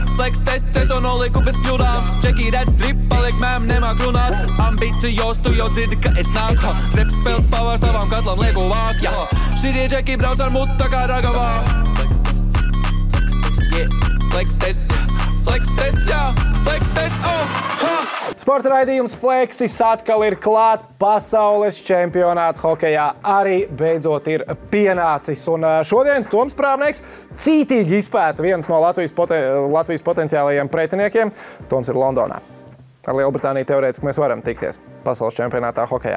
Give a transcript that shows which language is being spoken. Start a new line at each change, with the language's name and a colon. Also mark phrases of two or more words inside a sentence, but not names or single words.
Latvian: flex tests, es to noliku bez kļūdām. Čeki redz drip, paliek mēm, nemāk runāt. Ambicijos, tu jau dzirdi, ka es nāku. Rep spēles pavārs tavām katlam lieku vāk, jā. Šitie čeki brauc ar mutu tā kā ragavām. Flex test, jā, flex test, ha! Sporta raidījums Flexis atkal ir klāt. Pasaules čempionāts hokejā arī beidzot ir pienācis. Un šodien Toms Prāvnieks cītīgi izpēta viens no Latvijas potenciālajiem pretiniekiem. Toms ir Londonā. Ar Lielbritāniju teorētiski mēs varam tikties pasaules čempionātā hokejā.